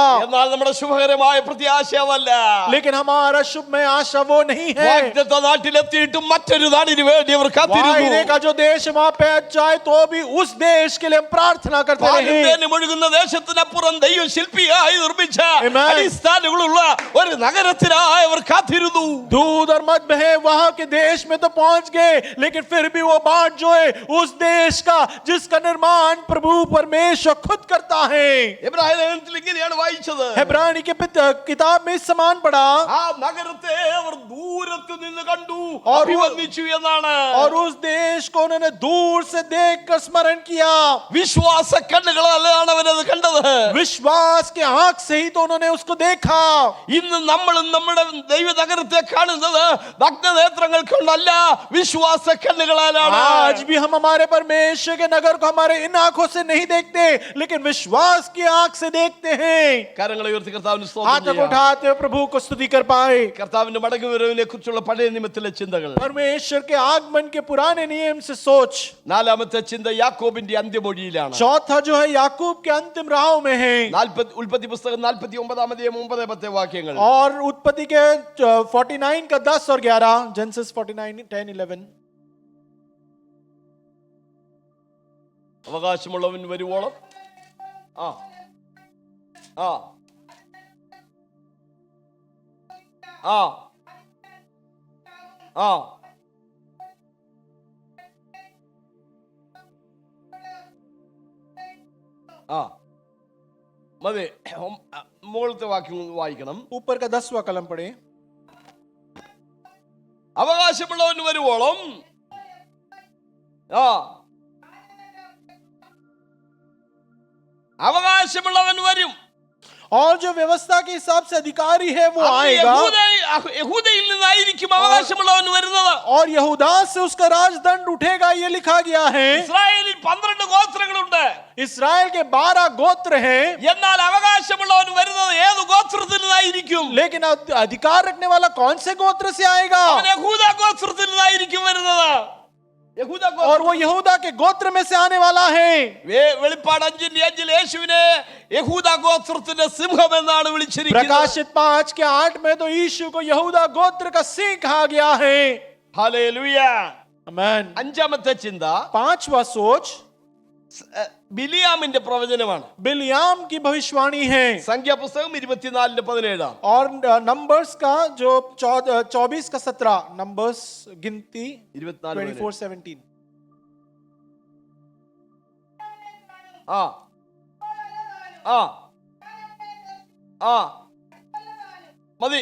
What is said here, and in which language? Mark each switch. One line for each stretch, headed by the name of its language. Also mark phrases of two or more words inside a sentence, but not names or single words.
Malayalam: എന്നാൽ നമ്മുടെ ശുഭകരമായ പ്രത്യാശയല്ല.
Hindi: लेकिन हमारा शुभमय आशा वो नहीं है.
Malayalam: വാഗ്ദത്ത നാട്ടിലെത്തിയിട്ടും മറ്റൊരു നാടിന് വേണ്ടി അവർ കാത്തിരുന്നു.
Hindi: वायदे का जो देश है वहां पे जाए तो भी उस देश के लिए हम प्रार्थना करते
Malayalam: പാലും
Hindi: रहे.
Malayalam: തേനും ഒഴുകുന്ന ദേശത്തിനപ്പുറം ദൈവം ശില്പിയായി നിർമ്മിച്ച Amen. അടിസ്ഥാനങ്ങളുള്ള ഒരു നഗരത്തിനായി അവർ കാത്തിരുന്നു.
Hindi: दूध और मध बहे वहां के देश में तो पहुंच गए लेकिन फिर भी वो बाट जो है उस देश का जिसका निर्माण प्रभु परमेश्वर खुद करता है.
Malayalam: എബ്രായ ലേഖനത്തിൽ ഇങ്ങനെയാണ് വായിച്ചത്.
Hindi: हेब्रानी के किताब में इस समान पढ़ा
Malayalam: ആ നഗരത്തെ അവർ ദൂരത്ത് നിന്ന് കണ്ടു,
Hindi: और
Malayalam: അഭിവന്ദിച്ചു എന്നാണ്.
Hindi: और उस देश को उन्होंने दूर से देखकर स्मरण किया.
Malayalam: വിശ്വാസ കണ്ണുകളാലാണ് അവരത് കണ്ടത്.
Hindi: विश्वास के आंख से ही तो उन्होंने उसको देखा.
Malayalam: ഇന്ന് നമ്മളും നമ്മുടെ ദൈവ നഗരത്തെ കാണുന്നത് നഗ്നനേത്രങ്ങൾ കൊണ്ടല്ല, വിശ്വാസ കണ്ണുകളാലാണ്.
Hindi: आज भी हम हमारे परमेश्वर के नगर को हमारे इन आंखों से नहीं देखते लेकिन विश्वास की आंख से देखते हैं.
Malayalam: കരങ്ങളെ ഉയർത്തി കർത്താവിന് സ്തോത്രം
Hindi: हाथों को
Malayalam: ചെയ്യാം.
Hindi: उठाते हुए प्रभु को स्तुति कर पाए.
Malayalam: കർത്താവിന്റെ മടങ്ങിവരവിനെ കുറിച്ചുള്ള പഴയ നിയമത്തിലെ ചിന്തകൾ.
Hindi: परमेश्वर के आगमन के पुराने नियम से सोच.
Malayalam: നാലാമത്തെ ചിന്ത യാക്കോബിന്റെ അന്ത്യമൊഴിയിലാണ്.
Hindi: चौथा जो है याकूब के अंतिम राहों में है.
Malayalam: ഉൽപ്പത്തി പുസ്തകം 49 വാക്യങ്ങൾ.
Hindi: और उत्पत्ति के 49 का 10 और 11 जेनेसिस 49 10 11.
Malayalam: അവകാശമുള്ളവൻ വരുവോളം ആ ആ ആ ആ ആ മതി. മുകളിലത്തെ വാക്യം വായിക്കണം.
Hindi: ऊपर का 10वां कलम पढ़े.
Malayalam: അവകാശമുള്ളവൻ വരുവോളം ആ അവകാശമുള്ളവൻ വരും.
Hindi: और जो व्यवस्था के हिसाब से अधिकारी है वो आएगा
Malayalam: യഹൂദയിൽ നിന്നായിരിക്കും അവകാശമുള്ളവൻ വരുന്നത്.
Hindi: और यहूदा से उसका राजदंड उठेगा ये लिखा गया है.
Malayalam: ഇസ്രായേലിൽ 12 ഗോത്രങ്ങളുണ്ട്.
Hindi: इस्राएल के 12 गोत्र हैं.
Malayalam: എന്നാൽ അവകാശമുള്ളവൻ വരുന്നത് ഏത് ഗോത്രത്തിൽ നിന്നായിരിക്കും?
Hindi: लेकिन अधिकार रखने वाला कौन से गोत्र से आएगा?
Malayalam: അവൻ യഹൂദ ഗോത്രത്തിൽ നിന്നായിരിക്കും വരുന്നത്. യഹൂദ ഗോത്രം.
Hindi: और वो यहूदा के गोत्र में से आने वाला है.
Malayalam: വെളിപ്പാട് 5:5 യേശുവിനെ യഹൂദ ഗോത്രത്തിന്റെ സിംഹം എന്നാണ് വിളിച്ചിരിക്കുന്നത്.
Hindi: प्रकाशित 5 के 8 में तो यीशु को यहूदा गोत्र का सिंह कहा गया है.
Malayalam: ഹല്ലേലൂയ.
Hindi: आमीन.
Malayalam: അഞ്ചാമത്തെ ചിന്ത
Hindi: 5वां सोच
Malayalam: ബിലിയാമിന്റെ പ്രവചനമാണ്.
Hindi: बिलियाम की भविष्यवाणी है.
Malayalam: സംഖ്യാപുസ്തകം 24:17.
Hindi: और नंबर्स का जो 24 का 17 नंबर्स गिनती 24:17.
Malayalam: ആ ആ ആ മതി.